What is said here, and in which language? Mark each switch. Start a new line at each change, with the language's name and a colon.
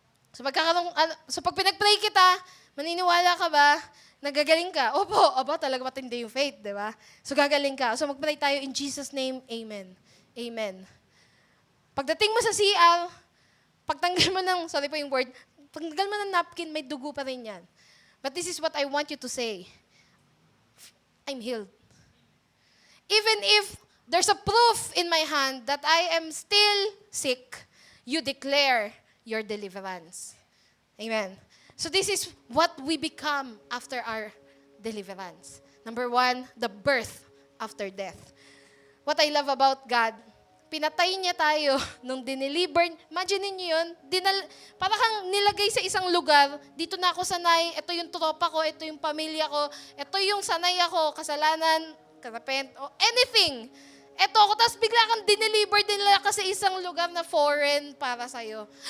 Filipino: So pag pinag-pray kita, maniniwala ka ba? Nagagaling ka? Opo. Aba, talaga matindi yung faith, di ba? So gagaling ka. So mag-pray tayo
English: in Jesus' name,
Filipino: Amen. Amen. Pagdating mo sa CR, pagtanggal mo ng, sorry po yung word, pagtanggal mo ng napkin, may dugo pa rin yan.
English: But this is what I want you to say. I'm healed. Even if there's a proof in my hand that I am still sick, you declare your deliverance. Amen. So this is what we become after our deliverance. Number 1, the birth after death. What I love about God,
Filipino: pinatay niya tayo nung dineliver. Imagine niyo yun, para kang nilagay sa isang lugar, dito na ako sanay, ito yung tropa ko, ito yung pamilya ko, ito yung sanay ako, kasalanan, karapent, o anything. Ito ako, tapos bigla kang dineliver nila ka sa isang lugar na foreign para sa'yo.